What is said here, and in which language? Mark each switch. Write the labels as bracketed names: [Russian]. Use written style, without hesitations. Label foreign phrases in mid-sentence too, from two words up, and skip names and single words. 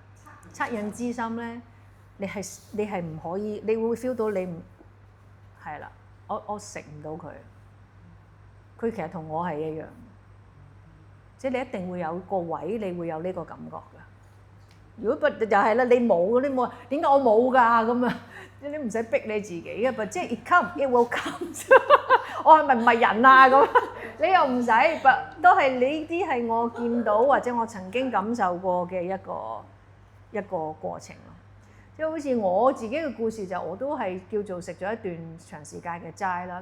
[Cantonese] 惻隱之心咧，你係唔可以，你會 feel 到你唔係啦。我食唔到佢。佢其實同我係一樣，即係你一定會有個位，你會有呢個感覺㗎。如果不就係啦，你冇點解我冇㗎咁啊？你唔使逼你自己嘅，但即係 [English] it will come。 [Cantonese] 我係咪唔係人啊咁？你又唔使，都係呢啲係我見到或者我曾經感受過嘅一個過程咯。即係好似我自己嘅故事就我都係叫做食咗一段長時間嘅齋啦。